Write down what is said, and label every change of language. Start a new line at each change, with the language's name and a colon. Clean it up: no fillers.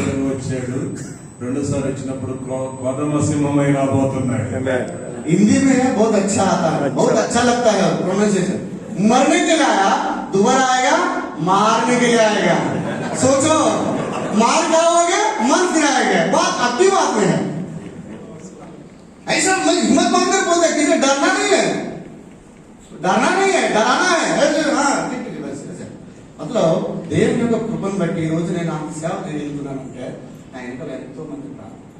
Telugu: వచ్చాడు రెండోసారి వచ్చినప్పుడు కొదమ సింహమై రాబోతున్నాడు.
Hindi: हिंदी में बहुत अच्छा आता है, बहुत अच्छा लगता है प्रोनाउंसिएशन. मरने के लिए आया दोबारा आएगा मारने के लिए आएगा. सोचो मार खाओगे मन फिराएगा, बात आपकी बात में है. ऐसा हिम्मत मानकर बोलते कि डरना नहीं है, डरना नहीं है, डराना है. हाँ ठीक है बस ऐसे मतलब
Telugu: దేవుని యొక్క కృపను బట్టి ఈ రోజు నేను అంత సేవ చేయగలుగుతున్నానంటే నా ఇంట్లో ఎంతో మంది ఉన్నారు.